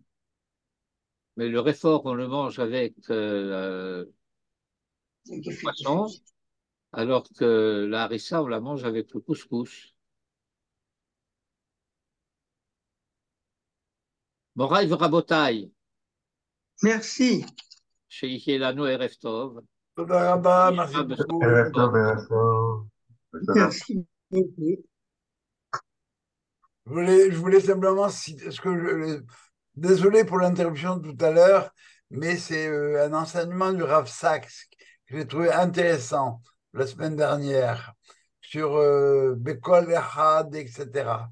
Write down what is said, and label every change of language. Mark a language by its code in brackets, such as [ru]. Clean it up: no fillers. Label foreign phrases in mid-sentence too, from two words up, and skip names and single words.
[fr] Mais le réfort, on le mange avec le poisson, alors que la harissa, on la mange avec le couscous. [he] מוריי ורבותיי, Merci. שיהיה לנו ערב טוב. תודה רבה, merci נשמע beaucoup. בשורות ערב טובות. טוב, ערב טוב. בסדר. [fr] Merci beaucoup. Je voulais simplement citer désolé pour l'interruption tout à l'heure, mais c'est un enseignement du Rav Sachs que j'ai trouvé intéressant la semaine dernière sur Bekol Echad, etc.